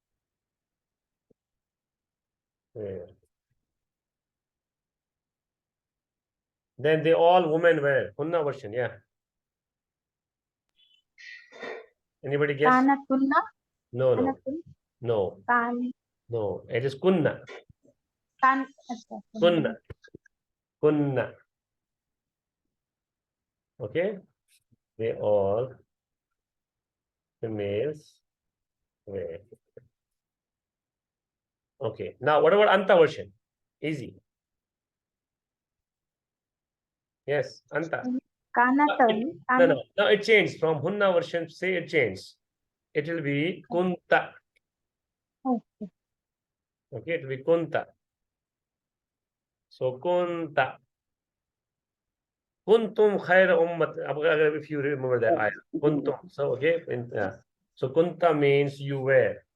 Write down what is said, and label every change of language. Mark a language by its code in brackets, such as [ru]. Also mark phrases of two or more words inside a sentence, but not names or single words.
[en] Were. Then they all women were. Hunna version, yeah. Anybody guess? [ar] Kanatunna. [en] No. [ar] Kanatun. [en] No. [ar] Kan. [en] No. It is kunna. [ar] Kan. Kunna. Kunna. [en] Okay. They all females were. Okay. Now, what about Anta version? Easy. Yes, Anta. [ar] Kanatun. [en] No, it changed from Hunna version. Say it changed. It will be Kunta. Okay. Okay, it will be Kunta. So Kunta. [ar] كنتم خير أمة. [en] If you remember that ayah. Kuntum. So okay. So Kunta means you were.